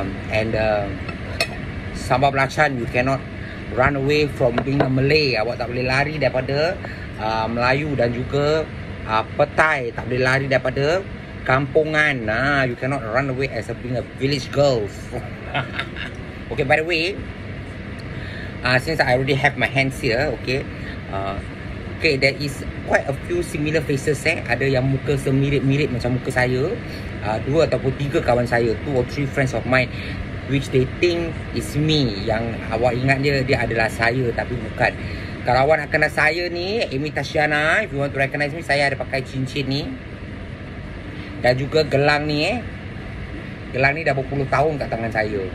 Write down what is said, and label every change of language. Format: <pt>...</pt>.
<en>And sambal belacan, you cannot run away from being a Malay.</en> <ms>Awak tak boleh lari daripada Melayu, dan juga petai tak boleh lari daripada kampungan.</ms> <en>You cannot run away as being a village girl. Okay, by the way, since I already have my hands here, okay, there is quite a few similar faces</en> <ms>Ada yang muka semirip-mirip macam muka saya.</ms> <en>2</en> <ms>ataupun 3 kawan saya,</ms> <en>2 or 3 friends of mine, which they think is me.</en> <ms>Yang awak ingat dia adalah saya, tapi bukan. Kalau awak nak kenal saya ni, Amy Tashiana,</ms> <en>if you want to recognize me,</en> <ms>saya ada pakai cincin ni dan juga gelang ni Gelang ni dah berpuluh tahun kat tangan saya.</ms>